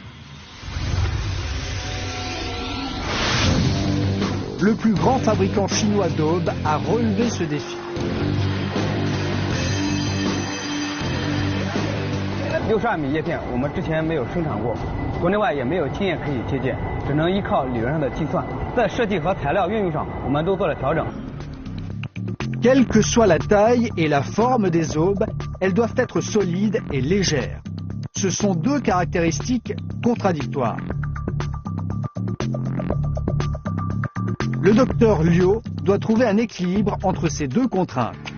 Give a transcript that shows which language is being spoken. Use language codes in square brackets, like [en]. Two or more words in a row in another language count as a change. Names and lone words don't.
[fr] Le plus grand fabricant chinois d'aubes a relevé ce défi. [zh] 62 米叶片，我们之前没有生产过，国内外也没有经验可以借鉴，只能依靠理论上的计算。在设计和材料运用上，我们都做了调整。 [fr] Quelle que soit la taille et la forme des aubes, elles doivent être solides et légères. Ce sont deux caractéristiques contradictoires. Le docteur Liu doit trouver un équilibre entre ces deux contraintes.